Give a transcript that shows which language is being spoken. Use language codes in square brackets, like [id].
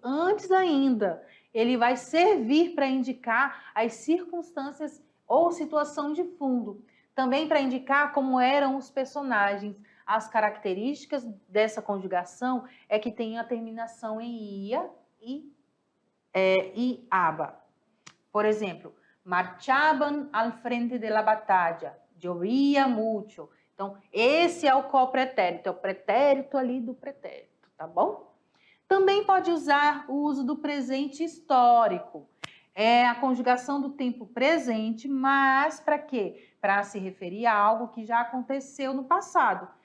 [pt] Antes ainda, ele vai servir para indicar as circunstâncias ou situação de fundo. Também para indicar como eram os personagens. As características dessa conjugação é que tem a terminação em ia e aba. Por exemplo, [es] marchaban al frente de la batalla, llovía mucho. [pt] Então, esse é o copretérito, é o pretérito ali do pretérito, tá bom? Também pode usar o uso do presente histórico. É a conjugação do tempo presente, mas para quê? Para se referir a algo que já aconteceu no passado.